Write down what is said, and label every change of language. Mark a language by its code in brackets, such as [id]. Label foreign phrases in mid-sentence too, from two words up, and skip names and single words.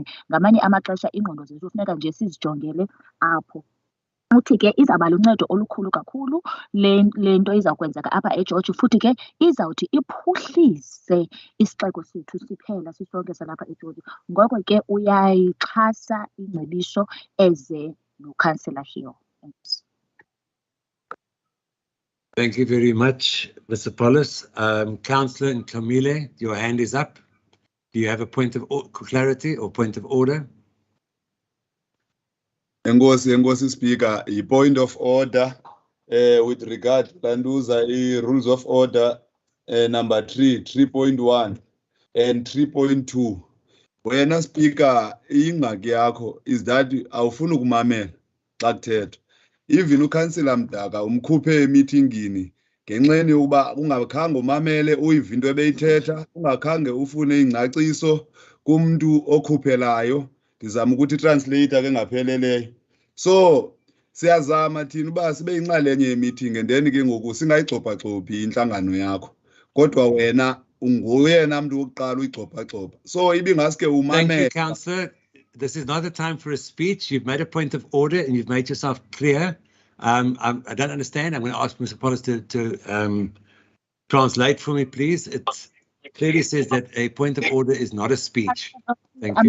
[xh] Ngamanye amaxesha ingqondo zethu funeka nje sizijongele apho. Uthi ke izawuba luncedo olukhulu kakhulu le nto izawukwenzeka apha eGeorge, futhi ke izawuthi iphuhlise isixeko sethu siphela sisonke salapha eGeorge. Ngoko ke uyayixhasa ingcebiso eze no-Councillor Hill. Thanks. [en] Thank you very much, Mr. Paulus. Councillor Ntomile, your hand is up. Do you have a point of clarity or point of order? Enkosi Speaker, a point of order with regard Landuza rules of order number 3.1 and 3.2. [xh] Wena Speaker, ingxaki yakho [en] is that [xh] awufuni ukumamela xa kuthethwa. Even ukansila Mdaka umkhuphe emeetingini ngenxeni yokuba ungakhange umamele uyiva into ebeyithetha, ungakhange ufune ingcaciso kumntu okhuphelayo. Ndizama ukuthi translator ke ngapheleleyo. So siyazama thina uba sibe yinxalenye yemeeting [en] and then [xh] ke ngoku singayigxobhagxobhi inhlangano yakho. Kodwa wena unguyena mntu wokuqala uyigxobhagxobha. So ibingaske umamele. [en] Thank you, Councillor. This is not the time for a speech. You've made a point of order and you've made yourself clear. I don't understand. I'm going to ask Mr. Pollis to translate for me, please. It clearly says that a point of order is not a speech. Thank you.